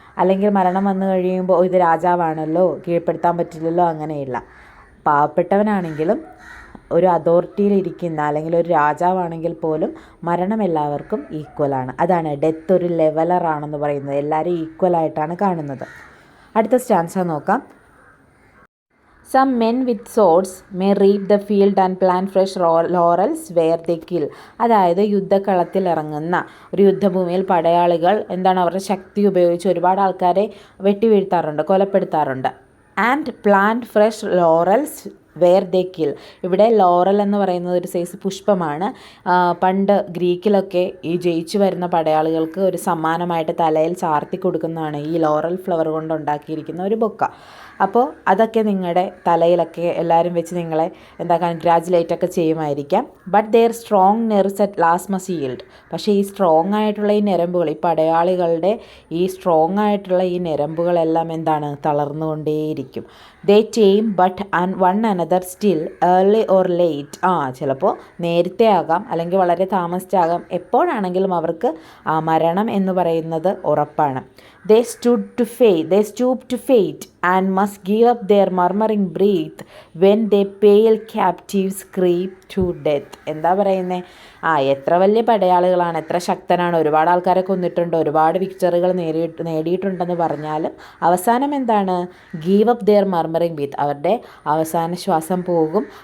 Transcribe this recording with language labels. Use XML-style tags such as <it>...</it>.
<ml>അല്ലെങ്കിൽ മരണം വന്നു കഴിയുമ്പോൾ ഇത് രാജാവാണല്ലോ, കീഴ്പ്പെടുത്താൻ പറ്റില്ലല്ലോ, അങ്ങനെയില്ല. പാവപ്പെട്ടവനാണെങ്കിലും ഒരു അതോറിറ്റിയിലിരിക്കുന്ന അല്ലെങ്കിൽ ഒരു രാജാവാണെങ്കിൽ പോലും മരണം എല്ലാവർക്കും ഈക്വലാണ്. അതാണ് ഡെത്ത് ഒരു ലെവലറാണെന്ന് പറയുന്നത്, എല്ലാവരും ഈക്വലായിട്ടാണ് കാണുന്നത്. അടുത്ത സ്റ്റാൻസ നോക്കാം.</ml> <en>Some men with swords may reap the field and plant fresh laurels where they kill.</en> <ml>അതായത് യുദ്ധക്കളത്തിൽ ഇറങ്ങുന്ന ഒരു യുദ്ധഭൂമിയിൽ പടയാളികൾ അവരുടെ ശക്തി ഉപയോഗിച്ച് ഒരുപാട് ആൾക്കാരെ വെട്ടിവീഴ്ത്താറുണ്ട്, കൊലപ്പെടുത്താറുണ്ട്.</ml> <en>And plant fresh laurels where they kill.</en> <ml>ഇവിടെ ലോറൽ എന്ന് പറയുന്നത് ഒരു സൈസ് പുഷ്പമാണ്. പണ്ട് ഗ്രീക്കിലൊക്കെ ഈ ജയിച്ചു വരുന്ന പടയാളികൾക്ക് ഒരു സമ്മാനമായിട്ട് തലയിൽ ചാർത്തി കൊടുക്കുന്നതാണ് ഈ ലോറൽ ഫ്ലവർ കൊണ്ട് ഉണ്ടാക്കിയിരിക്കുന്ന ഒരു ബൊക്ക. അപ്പോൾ അതൊക്കെ നിങ്ങളുടെ തലയിലൊക്കെ എല്ലാവരും വെച്ച് നിങ്ങളെ കൺഗ്രാജുലേറ്റ് ഒക്കെ ചെയ്യുമായിരിക്കാം.</ml> <en>But their strong nerves at last must yield.</en> <ml>പക്ഷേ ഈ സ്ട്രോങ് ആയിട്ടുള്ള ഈ ഞരമ്പുകൾ, ഈ പടയാളികളുടെ ഈ സ്ട്രോങ് ആയിട്ടുള്ള ഈ ഞരമ്പുകളെല്ലാം തളർന്നുകൊണ്ടേയിരിക്കും.</ml> <en>They tame but one another still early or late.</en> <ml>ചിലപ്പോൾ നേരത്തെ ആകാം, അല്ലെങ്കിൽ വളരെ താമസിച്ചാകാം, എപ്പോഴാണെങ്കിലും അവർക്ക് മരണം എന്ന് പറയുന്നത് ഉറപ്പാണ്.</ml> <en>They stoop to fate and must give up their murmuring breath when their pale captives creep to death.</en> <ml>എന്താ പറയുന്നത്? എത്ര വലിയ പടയാളികളാണ്, എത്ര ശക്തനാണ്, ഒരുപാട് ആൾക്കാരെ കൊന്നിട്ടുണ്ട്, ഒരുപാട് വിക്ടറികൾ നേടിയിട്ടുണ്ടെന്ന് പറഞ്ഞാലും അവസാനം</ml> <en>give up their murmuring breath,</en> <ml>അവരുടെ അവസാന ശ്വാസം പോകും.</ml>